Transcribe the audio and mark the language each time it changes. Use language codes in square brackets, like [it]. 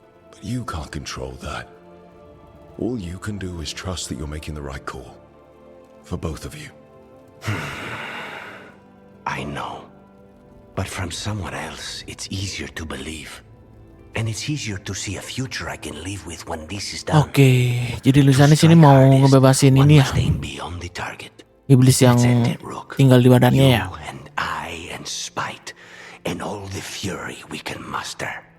[en] But you can't control that. All you can do is trust that you're making the right call. For both of you. I know. But from someone else, it's easier to believe. And it's easier to see a future I can live with when this is done. [id] Oke, jadi Lucanus ini mau ngebebasin ini ya. Iblis yang tinggal di badannya ya. [en] And I and Spite and all the fury we can muster.